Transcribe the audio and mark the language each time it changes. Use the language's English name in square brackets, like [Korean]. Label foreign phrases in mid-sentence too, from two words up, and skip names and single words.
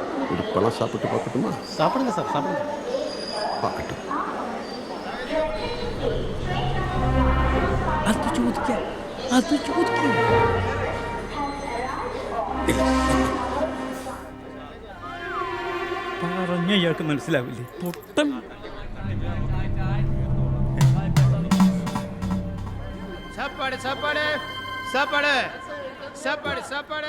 [Tamil] ஒரு பழம் சாப்பிட்டு பார்க்கட்டுமா? சாப்பிடுங்க சார், சாப்பிடுங்க. பார்க்கட்டும். [Malayalam] അത് ചോദിക്കാം. പറഞ്ഞ ഇയാൾക്ക് മനസ്സിലാവില്ലേ? പൊട്ടൻ. [Tamil] சாப்பாடு சாப்பாடு சாப்பாடு சாப்பாடு சாப்பாடு